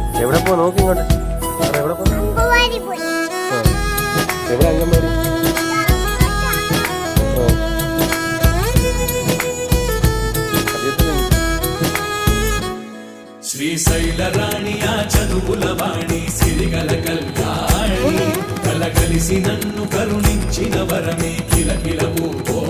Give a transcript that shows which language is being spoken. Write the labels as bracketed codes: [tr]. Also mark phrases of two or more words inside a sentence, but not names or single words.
[ml] എവിടെ പോ നോക്കി ഇങ്ങോട്ട് എവിടെ പോ എവിടെ അംഗൻവാടി [te] శ్రీశైల రాణియా చదువుల వాణి సిరిగల కల్యాణి కలగలిసి నన్ను కరుణించిన వరమే కిలకిలవు